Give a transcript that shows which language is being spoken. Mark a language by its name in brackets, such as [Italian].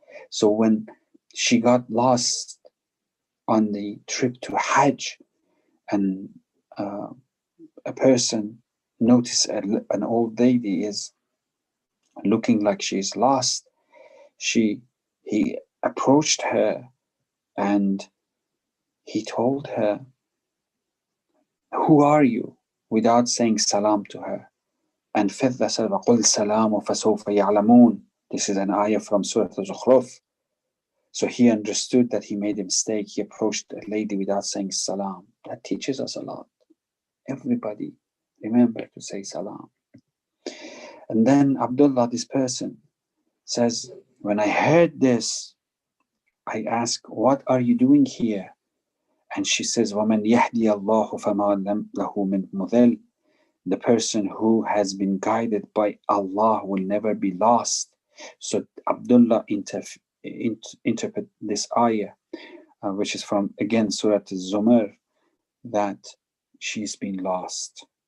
[English] So when she got lost on the trip to Hajj, and a person noticed an old lady is looking like she's lost, he approached her and he told her, "Who are you?" without saying salam to her. [Arabic] And Fidda said, وَقُلْ سَلَامُ فَسَوْفَ يَعْلَمُونَ. [English] This is an ayah from Surah Al-Zukhruf. So he understood that he made a mistake. He approached a lady without saying salam. That teaches us a lot. Everybody remember to say salam. And then Abdullah, this person, says, when I heard this, I asked, what are you doing here? [Arabic] And she says, وَمَنْ يَهْدِيَ اللَّهُ فَمَا لَهُ مِنْ مُضِلٍ. [English] The person who has been guided by Allah will never be lost. So Abdullah interpret this ayah, which is from, again, Surah Al-Zumar, that she's been lost.